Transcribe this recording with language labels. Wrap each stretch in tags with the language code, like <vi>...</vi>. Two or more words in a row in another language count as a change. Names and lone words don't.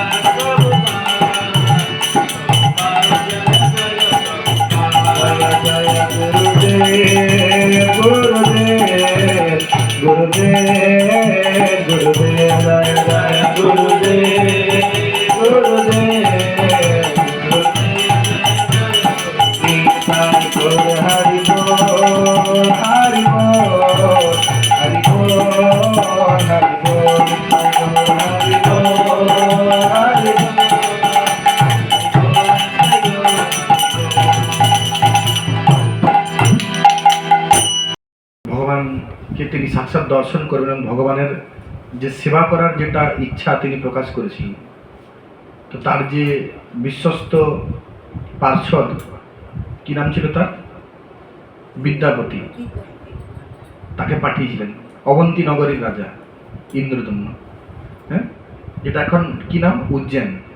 <hi>प्रभुपाद, जय जय गुरुदेव, गुरुदेव, गुरुदेव, गुरुदेव, जय जय गुरुदेव, गुरुदेव,</hi> <bn>হরি বোল, হরি বোল, হরি বোল, হরি বোল, হরি বোল, হরি বোল. ভগবানকে তিনি সাক্ষাৎ দর্শন করবেন, ভগবানের যে সেবা করার যেটা ইচ্ছা তিনি প্রকাশ করেছিলেন। তো তার যে বিশ্বস্ত পার্ষদ, কি নাম ছিল তার, বিদ্যাপতি, তাকে পাঠিয়েছিলেন, অবন্তী নগরীর রাজা ইন্দ্রদম্ন, হ্যাঁ, যেটা এখন কি নাম, উজ্জৈন।</bn>